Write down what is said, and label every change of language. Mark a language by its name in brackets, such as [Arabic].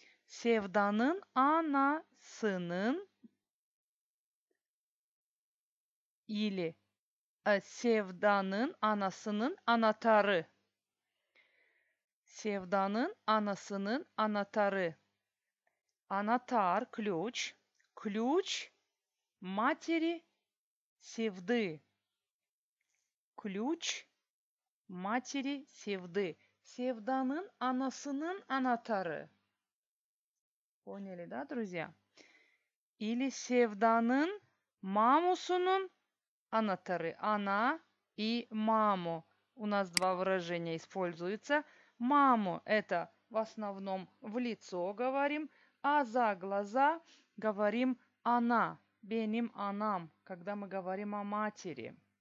[Gagauz] Sevda'nın anasının или Sevda'nın anasının anahtarı. Sevda'nın anasının anahtarı. [Russian] Anahtar, ключ. Ключ матери Sevды. Ключ матери Sevды. [Gagauz] Sevda'nın anasının anahtarı. [Russian] Поняли, да, друзья? [Gagauz] Или Sevda'nın мамусунун анахтары. [Russian] Она и маму. У нас два выражения используются. Маму – это в основном в лицо говорим, а за глаза говорим она, [Gagauz] benim anam, [Russian] когда мы говорим о матери.